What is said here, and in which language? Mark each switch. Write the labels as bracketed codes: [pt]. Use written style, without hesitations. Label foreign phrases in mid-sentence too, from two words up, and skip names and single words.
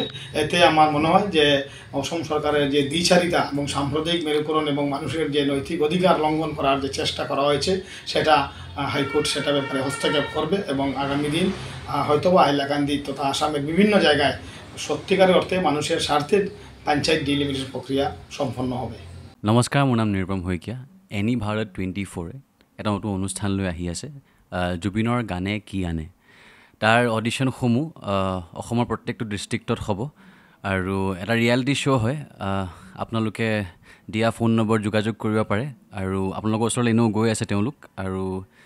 [bn] এতে আমার মনে হয় যে অসম সরকারের যে দ্বিচারিতা এবং সাম্প্রদায়িক মেরুকরণ এবং মানুষের যে নৈতিক অধিকার লঙ্ঘন করার যে চেষ্টা করা হয়েছে সেটা হাইকোর্ট সেটা ব্যাপারে হস্তক্ষেপ করবে এবং আগামী দিন হয়তোবা হাইলাকান্দি তথা আসামের বিভিন্ন জায়গায় সত্যিকারের অর্থে মানুষের স্বার্থে পঞ্চায়েত ডিলিমিটেশন প্ৰক্ৰিয়া সম্পন্ন হবে। [as] নমস্কাৰ, মোৰ নাম নিৰুপম শইকীয়া। এনি ভাৰত 24 এটা নতুন অনুষ্ঠান লৈ আহি আছে, জুবিনৰ গানে কি আনে। তাৰ অডিশ্যনসমূহ অসমৰ প্ৰত্যেকটো ডিষ্ট্ৰিক্টত হ'ব আৰু এটা [en] reality show' [as] হয়। আপোনালোকে দিয়া [en] phone number [as] যোগাযোগ কৰিব পাৰে আৰু আপোনালোকৰ ওচৰলৈ এনেও গৈ আছে তেওঁলোক।